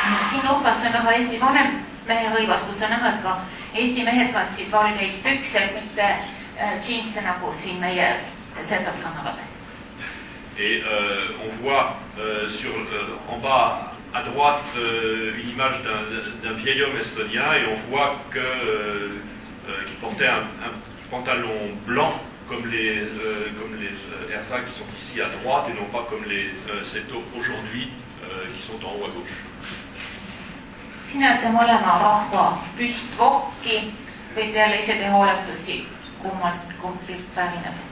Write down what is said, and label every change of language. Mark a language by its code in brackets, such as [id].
[et] Siin nurgas on näha Eesti vanem mehe rõivas, kus on näha, et ka Eesti mehed kandsid valgeid pükse, mitte džiinse nagu siin meie setod kannavad. [fr] Et on voit en bas à droite une image d'un vieil homme estonien et on voit qu'il portait un pantalon blanc comme les ersas qui sont ici à droite et non pas comme les seto aujourd'hui qui sont en haut à gauche. [et] Siin olete mõlema rahva püstvokki, võite jälle ise teha oletusi, kumb pilt pärineb.